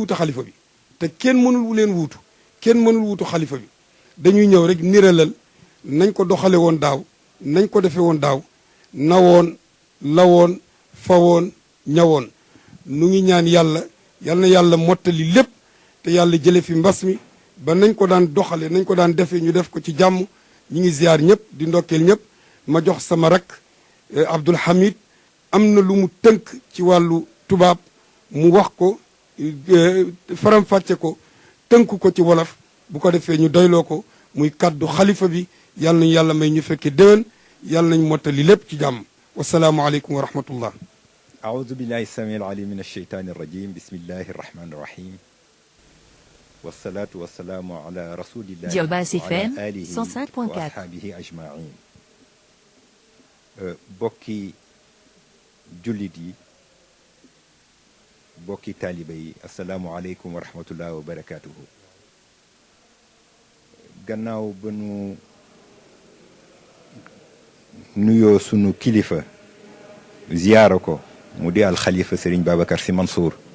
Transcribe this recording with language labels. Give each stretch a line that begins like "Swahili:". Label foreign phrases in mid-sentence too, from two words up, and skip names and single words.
Wolof: wutu xalifa bi te kenn mënul leen wuutu kenn mënul wuutu xalifa bi dañuy ñëw rek niralal nañ ko doxale woon daaw nañ ko defe woon daaw nawoon lawoon fawoon ñawoon nu ngi ñaan yàlla yal na yàlla mottali lépp te yàlla jële fi mbas mi ba nañ ko daan doxale nañ ko daan defee ñu def ko ci jàmm ñi ngi ziyaar ñëpp di ndokkeel ñëpp ma jox sama rakk Abdoul Hamid am na lu mu tënk ci wàllu tubaab mu wax ko faram-fàcce ko tënk ko ci wolof bu ko defee ñu doyloo ko muy kàddu xalifa bi yàlla nañu yàlla may ñu fekkee déwén yàlla nañ mottali lépp ci jàmm
Arabic: والسلام عليكم ورحمة الله أعوذ بالله السميع العليم من الشيطان الرجيم بسم الله الرحمن الرحيم والصلاة والسلام على رسول الله Diobass FM وعلى آله 105.4 وأصحابه أجمعين
Wolof: bokki jullit yi bokki taaliba yi
Arabic: السلام عليكم ورحمة الله وبركاته
Wolof: gannaaw ba nu nuyoo sunu kilifa ziyaara ko mu di alxalifa Serigne Babacar Sy Mansour